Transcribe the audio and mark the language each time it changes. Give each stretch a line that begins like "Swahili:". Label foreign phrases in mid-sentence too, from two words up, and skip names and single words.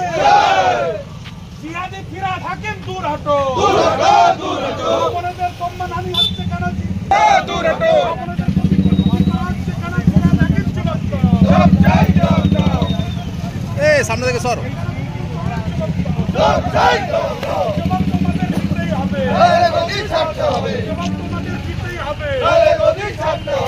Hindi: जिहादी ফিরহাদ হাকিম दूर हटो, दूर हटो, दूर हटो।
Bangla: আপনাদের সম্মানহানি হচ্ছে কেন?
Hindi: दूर हटो।
Bangla: আপনাদের সম্মান হচ্ছে কেন? ফিরহাদ হাকিম জবাব দাও। জবাব চাই, জবাব দাও। এই সামনে থেকে সর। জবাব চাই, জবাব দাও। জবাব তোমাদের দিতেই হবে, গদি ছাড়তে হবে। জবাব তোমাদের দিতেই হবে, গদি ছাড়তে হবে।